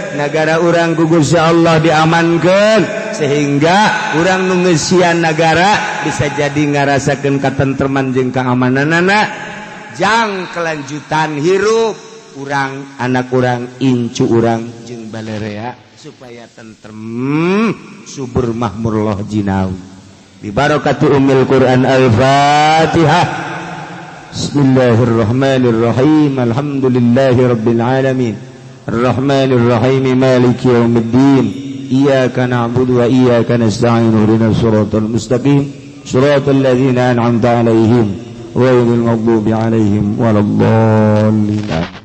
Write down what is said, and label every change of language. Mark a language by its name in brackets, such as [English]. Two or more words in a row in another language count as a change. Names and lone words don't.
[Sundanese] Negara urang ku Gusti Allah diamankeun sehingga urang nu ngeusian negara bisa jadi ngarasakeun katentreman jeung kaamananana jang kelanjutan hirup urang anak urang incu urang jeung balerea supaya tentrem subur makmur [Javanese] loh jinawi [Arabic] ببركة أم القرآن الفاتحة. بسم الله الرحمن الرحيم الحمد لله رب العالمين. الرحمن الرحيم مالك يوم الدين. إياك نعبد وإياك نستعين اهدنا الصراط المستقيم. صراط الذين أنعمت عليهم غير المغضوب عليهم ولا الضالين.